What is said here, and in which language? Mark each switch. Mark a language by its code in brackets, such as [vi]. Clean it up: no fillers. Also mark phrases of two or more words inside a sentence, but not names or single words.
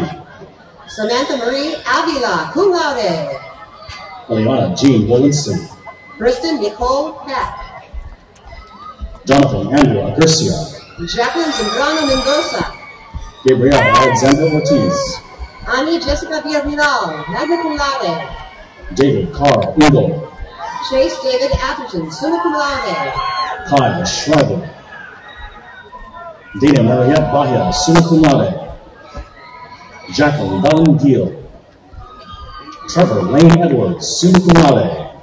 [en] Samantha Marie Avila, [la] cum laude. [en] Eliana Jean Walensky. Kristen Nicole Peck. Jonathan Andrew Garcia. Jacqueline Zambrano Mendoza. Gabriel Alexander Ortiz. Ani Jessica Villarreal, [la] magna cum laude. [en] David Carl Eagle. Chase David Atherton, [la] summa cum laude. [en] Kyle Schreiber. Dana Mariette Bahia, [la] summa cum laude. [en] Jacqueline Bellin Gill. Trevor Lane Edwards, [la] summa cum laude.